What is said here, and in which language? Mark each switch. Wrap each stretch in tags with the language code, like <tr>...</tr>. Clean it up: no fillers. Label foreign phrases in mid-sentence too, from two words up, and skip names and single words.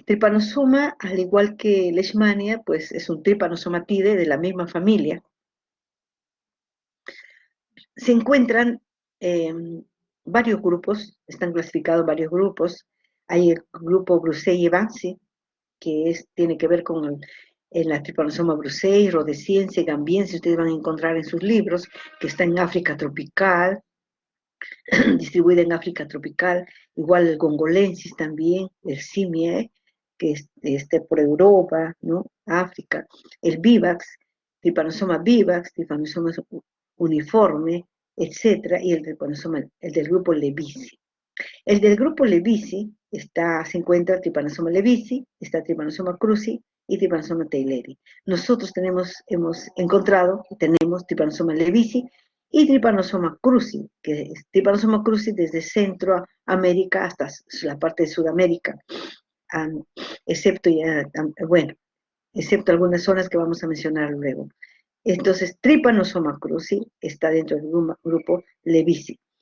<es>Tripanosoma, al igual que leishmania, pues es un trypanosomatide de la misma familia. Se encuentran varios grupos, están clasificados varios grupos. Hay el grupo Brucei-Evansi, que tiene que ver con la tripanosoma brucei, rhodesiense, gambiense, ustedes van a encontrar en sus libros, que está en África tropical, distribuida en África tropical, igual el gongolensis también, el simie, que esté por Europa, ¿no? África, el vivax, tripanosoma vivax, tripanosoma uniforme, etcétera, y el tripanosoma, el del grupo Levici. El del grupo Levici se encuentra Trypanosoma levici, está Trypanosoma cruzi y Trypanosoma taylori. Nosotros hemos encontrado, tenemos Trypanosoma levici y Trypanosoma cruzi, que es Trypanosoma cruzi desde Centroamérica hasta la parte de Sudamérica, excepto algunas zonas que vamos a mencionar luego. Entonces, Trypanosoma cruzi está dentro del grupo Levici.</es>